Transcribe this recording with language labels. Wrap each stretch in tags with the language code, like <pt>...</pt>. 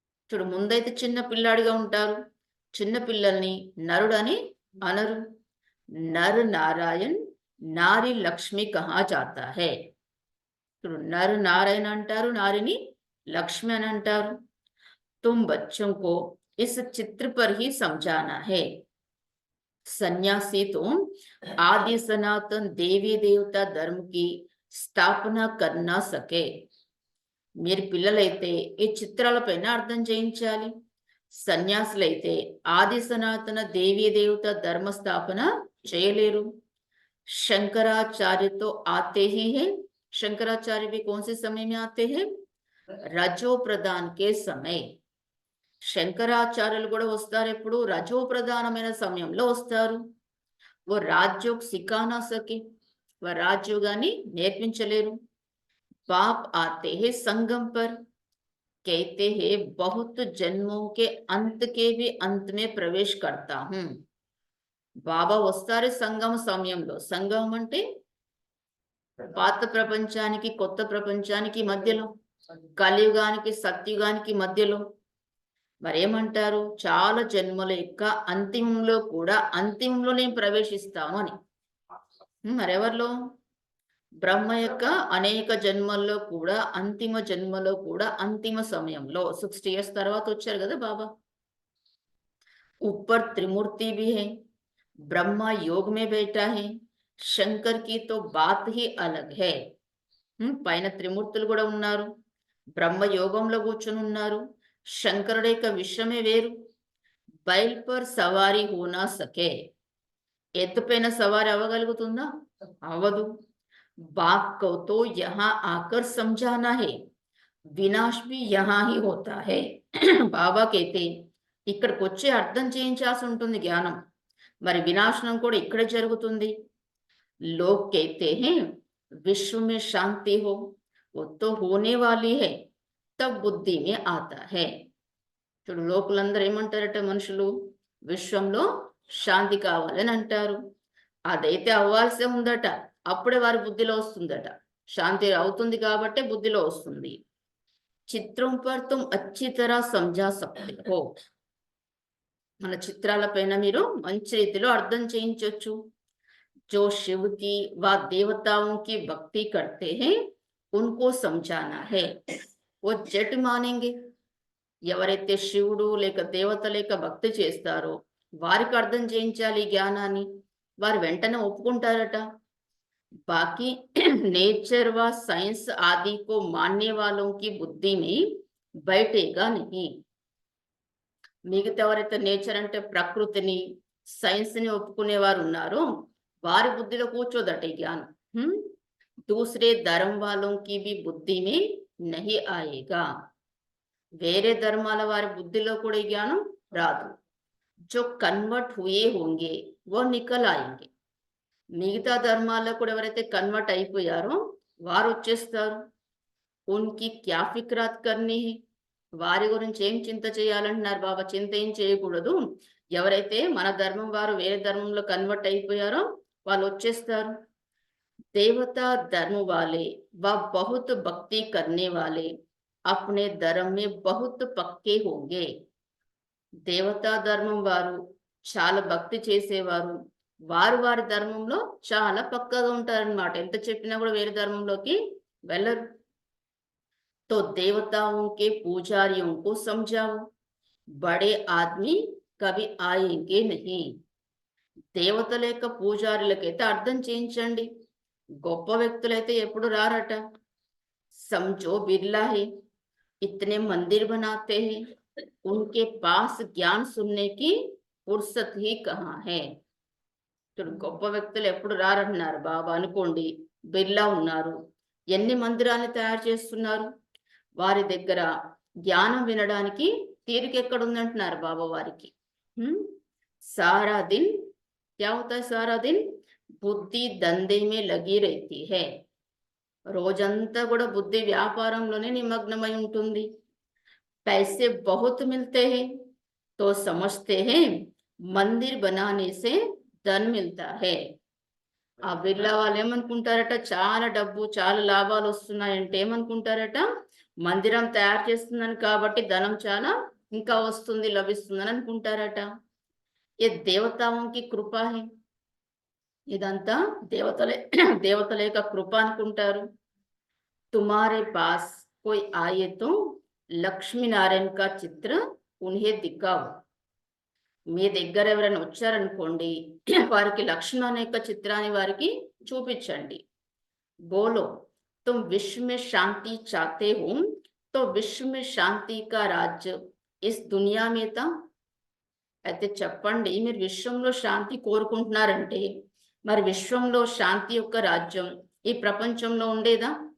<te>చూడు, ముందైతే చిన్న పిల్లాడిగా ఉంటారు, చిన్న పిల్లల్ని నరుడని అనరు.</te> <hi>నర్ నారాయణ్ నారి లక్ష్మి కహా జాతా హై.</hi> <te>చూడు, నర్ నారాయణ అంటారు, నారిని లక్ష్మి అని అంటారు.</te> <hi>తుమ్ బచ్చోं को इस चित्र पर ही समझाना है. सन्यासी तो आदि सनातन देवी देवता धर्म की स्थापना कर ना सके.</hi> <te>మీరు పిల్లలైతే ఈ చిత్రాలపైన అర్థం చేయించాలి. సన్యాసులైతే ఆది సనాతన దేవీ దేవత ధర్మ స్థాపన చేయలేరు.</te> <hi>शंकराचार्य तो आते ही है. शंकराचार्य भी कौन से समय में आते हैं? रजो प्रदान के समय.</hi> <te>శంకరాచార్యులు కూడా వస్తారు ఎప్పుడు? రజో ప్రధానమైన సమయంలో వస్తారు.</te> <hi>ఓ రాజ్యోగ్ సికానా సకే,</hi> <te>ఓ రాజ్యోగాన్ని నేర్పించలేరు.</te> <hi>బాప్ ఆతే హే సంగం పర్, कहते हैं बहुत जन्मों के अंत के भी अंत में प्रवेश करता हूं.</hi> <te>బాబా వస్తారు సంగమ సమయంలో. సంగమం అంటే పాత ప్రపంచానికి కొత్త ప్రపంచానికి మధ్యలో, కలియుగానికి సత్యుగానికి మధ్యలో. మరేమంటారు? చాలా జన్మల యొక్క అంతిమంలో కూడా అంతిమంలో నేను ప్రవేశిస్తాను అని. మరెవరిలో? బ్రహ్మ యొక్క అనేక జన్మల్లో కూడా అంతిమ జన్మలో కూడా అంతిమ సమయంలో 60 years తర్వాత వచ్చారు కదా బాబా.</te> <hi>ऊपर त्रिमूर्ति भी है, ब्रह्मा योग में बैठा है, शंकर की तो बात ही अलग है.</hi> <te>పైన త్రిమూర్తులు కూడా ఉన్నారు, బ్రహ్మ యోగంలో కూర్చొని ఉన్నారు. శంకరుడి యొక్క విషయమే వేరు.</te> <hi>బైల్ పర్ సవారీ హోనా సకే.</hi> <te>ఎత్తుపైన సవారీ అవ్వగలుగుతుందా? అవ్వదు.</te> <hi>बाप को तो यहाँ आकर समझाना है, विनाश भी यहाँ ही होता है. बाबा कहते</hi> <te>ఇక్కడికి వచ్చి అర్థం చేయించాల్సి ఉంటుంది జ్ఞానం. మరి వినాశనం కూడా ఇక్కడే జరుగుతుంది.</te> <hi>लोग कहते हैं विश्व में शांति हो, वो तो होने वाली है, तब बुद्धि में आता है.</hi> <te>చూడు లోకులందరూ ఏమంటారట, మనుషులు విశ్వంలో శాంతి కావాలని అంటారు. అదైతే అవ్వాల్సే ఉందట, అప్పుడే వారి బుద్ధిలో వస్తుందట. శాంతి అవుతుంది కాబట్టే బుద్ధిలో వస్తుంది.</te> <hi>చిత్రం పర్ తుమ్ అచ్చి తరా సమझा सकते हो.</hi> <te>మన చిత్రాల పైన మీరు మంచి రీతిలో అర్థం చేయించవచ్చు.</te> <hi>जो शिव की व देवताओं की भक्ति करते हैं उनको समझाना है. वो जट मानेंगे.</hi> <te>ఎవరైతే శివుడు లేక దేవత లేక భక్తి చేస్తారో వారికి అర్థం చేయించాలి ఈ జ్ఞానాన్ని. వారు వెంటనే ఒప్పుకుంటారట.</te> <hi>बाकी नेचर व साइंस आदि को मानने वालों की बुद्धि में बैठेगा नहीं.</hi> <te>మిగతా ఎవరైతే నేచర్ అంటే ప్రకృతిని, సైన్స్ ని ఒప్పుకునేవారు ఉన్నారో వారి బుద్ధిలో కూర్చోదట ఈ జ్ఞానం.</te> <hi>दूसरे धर्म वालों की भी बुद्धि में नहीं आएगा.</hi> <te>వేరే ధర్మాల వారి బుద్ధిలో కూడా ఈ జ్ఞానం రాదు.</te> <hi>जो कन्वर्ट हुए होंगे वो निकल आएंगे.</hi> <te>మిగతా ధర్మాల్లో కూడా ఎవరైతే కన్వర్ట్ అయిపోయారో వారు వచ్చేస్తారు.</te> <hi>ఉన్కి క్యా ఫిక్రాత్ కర్నీ హై.</hi> <te>వారి గురించి ఏం చింత చేయాలంటున్నారు బాబా? చింత ఏం చేయకూడదు. ఎవరైతే మన ధర్మం వారు వేరే ధర్మంలో కన్వర్ట్ అయిపోయారో వాళ్ళు వచ్చేస్తారు.</te> <hi>देवता धर्म वाले व बहुत भक्ति करने वाले अपने धर्म में बहुत पक्के होंगे.</hi> <te>దేవతా ధర్మం వారు చాలా భక్తి చేసేవారు వారు వారి ధర్మంలో చాలా పక్కగా ఉంటారన్నమాట. ఎంత చెప్పినా కూడా వేరే ధర్మంలోకి వెళ్ళరు.</te> <hi>तो देवताओं के पुजारियों को समझाओ, बड़े आदमी कभी आएंगे नहीं.</hi> <te>దేవతల యొక్క పూజారులకైతే అర్థం చేయించండి, గొప్ప వ్యక్తులైతే ఎప్పుడు రారట.</te> <hi>समझो बिरला है, इतने मंदिर बनाते हैं, उनके पास ज्ञान सुनने की फुर्सत ही कहाँ है.</hi> <te>చూడు గొప్ప వ్యక్తులు ఎప్పుడు రారంటున్నారు బాబా. అనుకోండి బిర్లా ఉన్నారు, ఎన్ని మందిరాన్ని తయారు చేస్తున్నారు, వారి దగ్గర జ్ఞానం వినడానికి తీరిక ఎక్కడ ఉందంటున్నారు బాబా వారికి.</te> <hi>సారా దిన్ क्या होता है? सारा दिन బుద్ధి దందే మే లగి रहती है.</hi> <te>రోజంతా కూడా బుద్ధి వ్యాపారంలోనే నిమగ్నమై ఉంటుంది.</te> <hi>पैसे बहुत मिलते हैं तो समझते हैं मंदिर बनाने से धन मिलता है.</hi> <te>ఆ బిర్లా వాళ్ళు ఏమనుకుంటారట, చాలా డబ్బు చాలా లాభాలు వస్తున్నాయంటే ఏమనుకుంటారట, మందిరం తయారు చేస్తుందని కాబట్టి ధనం చాలా ఇంకా వస్తుంది లభిస్తుందని అనుకుంటారట.</te> <hi>ये देवताओं की कृपा है.</hi> <te>ఇదంతా దేవతల యొక్క కృప అనుకుంటారు.</te> <hi>तुम्हारे पास कोई आए तो లక్ష్మీ నారాయణ కా చిత్ర ఉన్హే దిఖాओ.</hi> <te>మీ దగ్గర ఎవరైనా వచ్చారనుకోండి వారికి లక్ష్మణ యొక్క చిత్రాన్ని వారికి చూపించండి.</te> <hi>बोलो तुम विश्व में शांति चाहते हो तो विश्व में शांति का राज्य इस दुनिया में था.</hi> <te>అయితే చెప్పండి, మీరు విశ్వంలో శాంతి కోరుకుంటున్నారంటే మరి విశ్వంలో శాంతి యొక్క రాజ్యం ఈ ప్రపంచంలో ఉండేదా?</te>